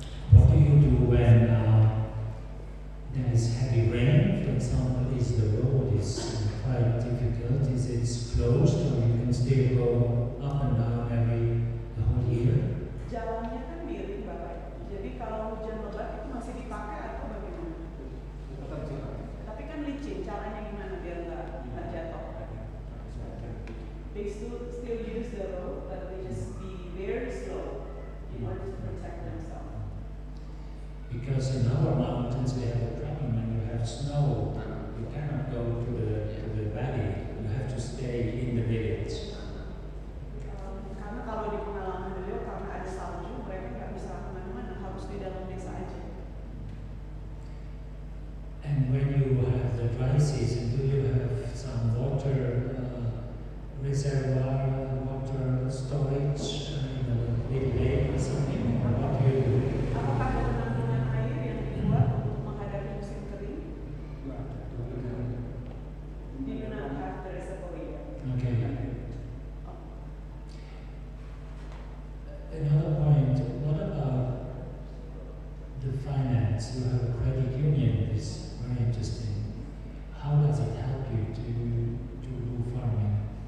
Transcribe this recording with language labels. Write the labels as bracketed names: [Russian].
[English] What do you do when there is heavy rain? For example, is the road quite difficult? Is it closed, or you can still go up and down the whole year? [Indonesian] Jalannya kan miring Bapak. Jadi kalau hujan lebat itu masih dipakai atau bagaimana? Tapi kan licin, caranya gimana biar nggak jatuh? [English] They still use the road, but they just be very slow in order to protect themselves. Because in our mountains we have a problem when you have snow. You cannot go to the valley. You have to stay in the village. [Indonesian] Karena kalau di pengalaman beliau karena ada salju, mereka nggak bisa kemana-mana, harus di dalam desa aja. [English] And when you have the dry season, do you have some water reservoir, water storage in a little lake or something? Or what do you do? [Indonesian] Apakah ada penampungan air yang dibuat untuk menghadapi musim kering? [English] Di do not have the reservoir. Okay. Another point, what about the finance? You have a credit union, it's very interesting. How does it help you to do farming?